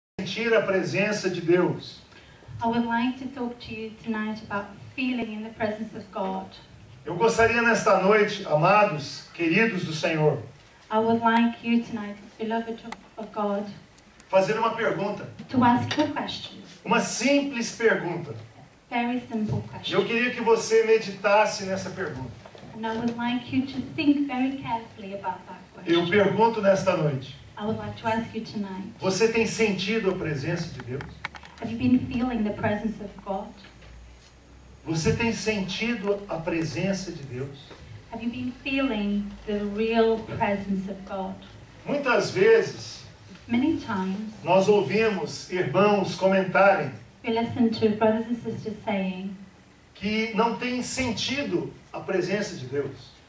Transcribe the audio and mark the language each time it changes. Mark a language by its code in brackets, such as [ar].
[pt] sentir a presença de Deus. [en] I would like to talk to you tonight about feeling in the presence of God. [pt] Eu gostaria nesta noite, amados, queridos do Senhor, [en] I would like you tonight, beloved of God, [pt] fazer uma pergunta. [en] to ask you a question. [pt] Uma simples pergunta. [en] Very simple question. [pt] Eu queria que você meditasse nessa pergunta. [en] And I would like you to think very carefully about that [pt] Eu [en] question. [pt] pergunto nesta noite. [en] I would like to ask you tonight, [pt] Você tem sentido a presença de Deus? [en] have you been feeling the presence of God? [pt] Você tem sentido a presença de Deus? [en] Have you been feeling the real presence of God? [pt] Muitas vezes [en] Many times [pt] nós ouvimos irmãos comentarem [en] we listen to brothers and sisters saying [pt] que não têm sentido a presença de Deus.